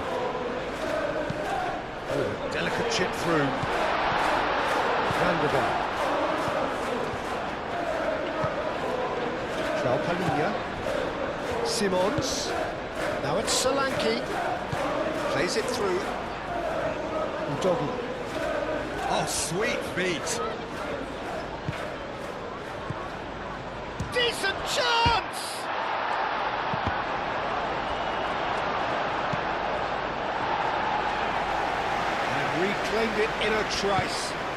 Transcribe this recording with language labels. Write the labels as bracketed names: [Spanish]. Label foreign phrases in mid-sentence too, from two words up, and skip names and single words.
[English] Oh, delicate chip through. Van der Ven. Palhinha. Simons. Now it's Solanke. Plays it through. Udogi. Oh, sweet feet. Decent chance! And reclaimed it in a trice.